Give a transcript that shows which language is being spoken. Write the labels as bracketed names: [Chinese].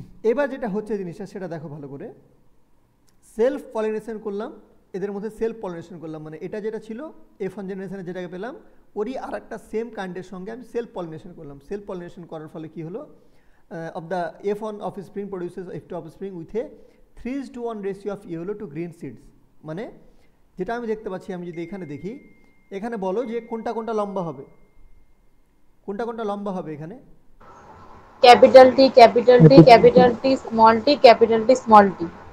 [Bangla] এবার যেটা হচ্ছে জিনিসটা সেটা দেখো ভালো করে, সেলফ পলিনেশন করলাম, এদের মধ্যে সেলফ পলিনেশন করলাম, মানে এটা যেটা ছিল F1 জেনারেশনে যেটাকে পেলাম, ওরই আর একটা সেম কাইন্ডের সঙ্গে আমি সেলফ পলিনেশন করলাম। সেলফ পলিনেশন করার ফলে কি হলো, [English] of the F1 offspring produces F2 offspring with a 3:1 ratio of yellow to green seeds. [Bangla] মানে যেটা আমি দেখতে পাচ্ছি, আমি যদি এখানে দেখি, এখানে বলো যে কোনটা কোনটা লম্বা হবে, কোনটা কোনটা লম্বা হবে এখানে? Capital T, capital T, capital T, small tea, capital T, small tea.